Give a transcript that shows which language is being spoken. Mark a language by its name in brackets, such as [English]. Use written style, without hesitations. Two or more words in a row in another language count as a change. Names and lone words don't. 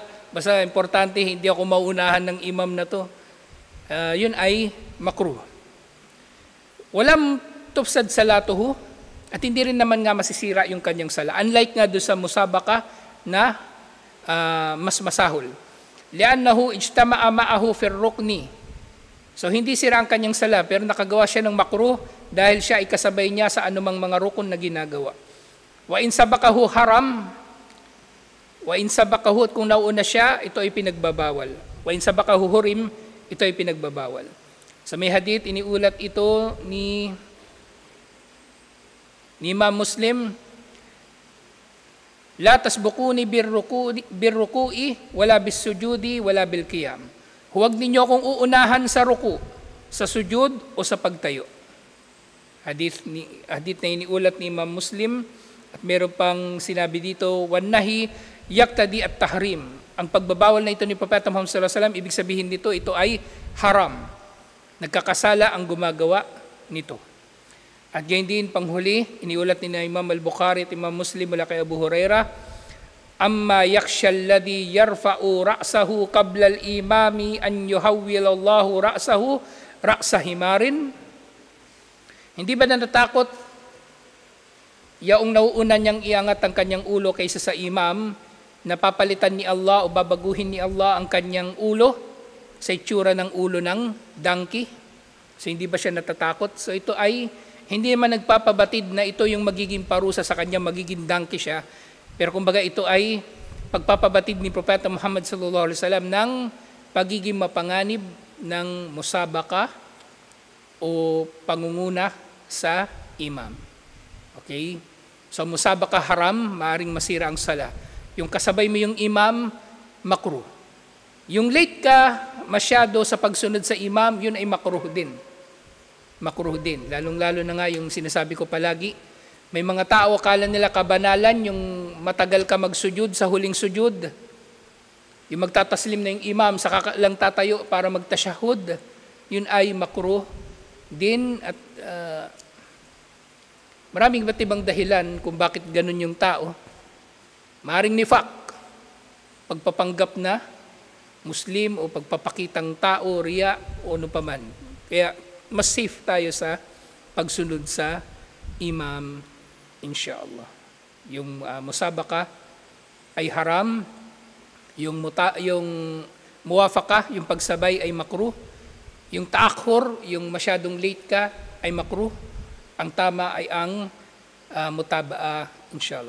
[Filipino] Basta importante, hindi ako mauunahan ng imam na to. Yun ay makruh. [Arabic] ولا تفسد صلاته, [Filipino] at hindi rin naman nga masisira yung kanyang sala. Unlike nga doon sa musabaka na mas masahol. [Arabic] لأنه اجتمع معه في الركن. [Filipino] So hindi sira ang kanyang sala, pero nakagawa siya ng makruh dahil siya ay kasabay niya sa anumang mga rukun na ginagawa. [Arabic] وإن سبقه حرام وإن سبقه, [Filipino] at kung nauna siya, ito ay pinagbabawal. [Arabic] وإن سبقه حرم, [Filipino] ito ay pinagbabawal. Sa may hadith, iniulat ito ni Imam Muslim, [Arabic] لا تسبقوني بالركوع ولا بالسجود ولا بالقيام. [Filipino] Huwag ninyo akong uunahan sa ruku, sa sujud o sa pagtayo. Hadith na iniulat ni Imam Muslim, at meron pang sinabi dito, [Arabic] والنهي يقتضي التحريم. [Filipino] Ang pagbabawal na ito ni Propeta Muhammad [Arabic] صلى الله عليه وسلم, [Filipino] ibig sabihin dito, ito ay haram. Nagkakasala ang gumagawa nito. At gayon din panghuli, iniulat ni Imam al-Bukhari at Imam Muslim mula kay Abu Hurairah, [Arabic] أما يخشى الذي يرفع رأسه قبل الإمام أن يحول الله رأسه رأس حمار. [Filipino] Hindi ba natatakot yaong nauuna niyang iangat ang kanyang ulo kaysa sa imam, na papalitan ni Allah o babaguhin ni Allah ang kanyang ulo sa itsura ng ulo ng donkey? So hindi ba siya natatakot? So ito ay hindi naman nagpapabatid na ito yung magiging parusa sa kanya, magiging donkey siya. Pero kumbaga ito ay pagpapabatid ni Propeta Muhammad [Arabic] صلى الله عليه وسلم [Filipino] ng pagiging mapanganib ng musabaka o pangunguna sa imam. Okay? So [Arabic] مسابقة حرام, [Filipino] maaring masira ang sala. Yung kasabay mo yung imam, makruh. Yung late ka masyado sa pagsunod sa imam, yun ay makruh din. Makruh din. Lalong-lalo na nga yung sinasabi ko palagi, may mga tao akala nila kabanalan yung matagal ka magsujud sa huling sujud. Yung magtataslim na yung imam, saka lang tatayo para magtasyahud, yun ay makruh din. At maraming iba't ibang dahilan kung bakit ganun yung tao. Maaring nifaq, pagpapanggap na Muslim o pagpapakitang tao, riya o ano paman. Kaya mas safe tayo sa pagsunod sa imam, inshallah. Yung musabaka ay haram, yung muwafaqa, yung pagsabay ay makruh, yung taakhur, yung masyadong late ka ay makruh, ang tama ay ang mutaba'a, inshallah.